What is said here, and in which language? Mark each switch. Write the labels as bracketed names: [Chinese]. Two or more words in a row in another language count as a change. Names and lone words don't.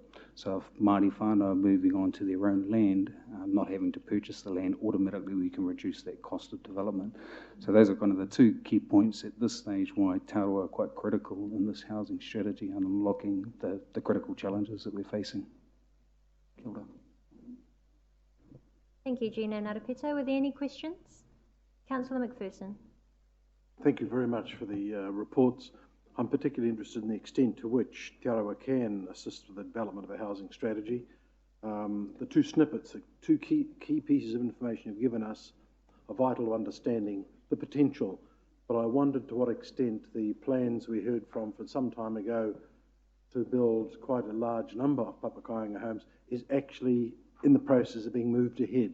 [English] So if [Māori] Māori whānau [English] are moving on to their own land, not having to purchase the land, automatically we can reduce that cost of development. So those are kind of the two key points at this stage why Te Arawa are quite critical in this housing strategy and unlocking the critical challenges that we're facing. [Māori] Kia ora. [English] Thank you, Gina Narapito. Were there any questions? Councillor McPherson. Thank you very much for the reports. I'm particularly interested in the extent to which Te Arawa can assist with the development of a housing strategy. The two snippets, the two key pieces of information you've given us are vital to understanding the potential, but I wondered to what extent the plans we heard from some time ago to build quite a large number of papakainga homes is actually in the process of being moved ahead.